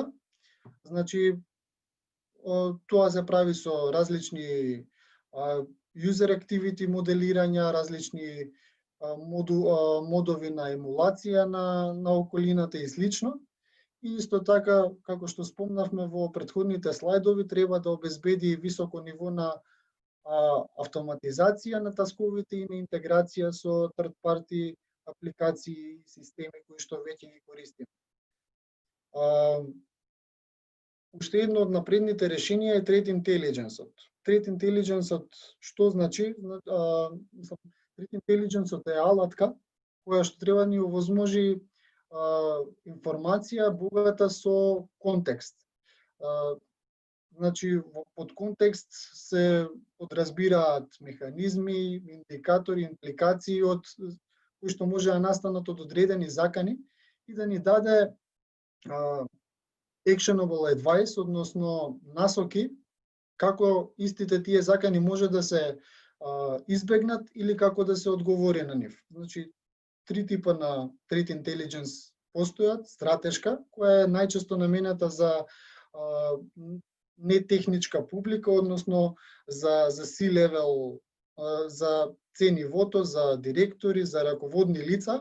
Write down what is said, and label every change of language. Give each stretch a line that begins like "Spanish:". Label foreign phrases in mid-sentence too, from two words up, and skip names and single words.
Macedonian: Значи, тоа се прави со различни
English: user activity
Macedonian: моделирања, различни модови на емулација на околината и слично. И исто така, како што спомнавме во претходните слайдови, треба да обезбеди високо ниво на автоматизација на тасковите и на интеграција со
English: third party
Macedonian: апликации и системи кои што веќе ги користиме. Уште едно од напредните решенија е
English: Threat Intelligence-
Macedonian: от.
English: Threat Intelligence-
Macedonian: от што значи?
English: Threat Intelligence-
Macedonian: от е алатка која што треба да ни овозможи информација богата со контекст. Значи, под контекст се подразбираат механизми, индикатори, импликации од кои што може да настанат од одредени закани и да ни даде
English: actionable advice,
Macedonian: односно насоки како истите тие закани може да се избегнат или како да се одговори на нив. Значи, три типа на
English: Threat Intelligence
Macedonian: постојат. Стратешка, која е најчесто наменета за нетехничка публика, односно за C-level, за C-нивото, за директори, за раководни лица.